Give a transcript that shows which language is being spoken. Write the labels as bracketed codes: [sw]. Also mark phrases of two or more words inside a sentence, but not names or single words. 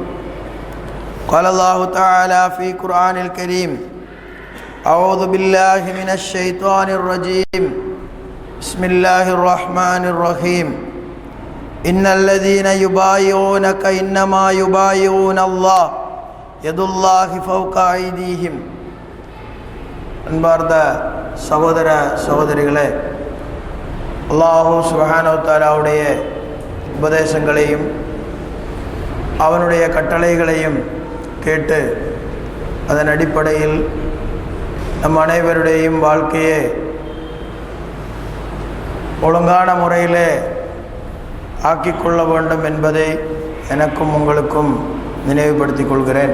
[ar] قال الله تعالى في القرآن الكريم: أعوذ بالله من الشيطان الرجيم بسم الله الرحمن الرحيم إن الذين يبايعونك إنما يبايعون الله يد الله فوق أيديهم. [ta] அன்பார்ந்த சகோதர சகோதரிகளே, [ar] الله سبحانه وتعالى [ta] உபதேசங்களையும் அவனுடைய கட்டளைகளையும் கேட்டு அதன் அடிப்படையில் நம் அனைவருடையும் வாழ்க்கையை ஒழுங்கான முறையிலே ஆக்கிக்கொள்ள வேண்டும் என்பதை எனக்கும் உங்களுக்கும் நினைவுபடுத்திக் கொள்கிறேன்.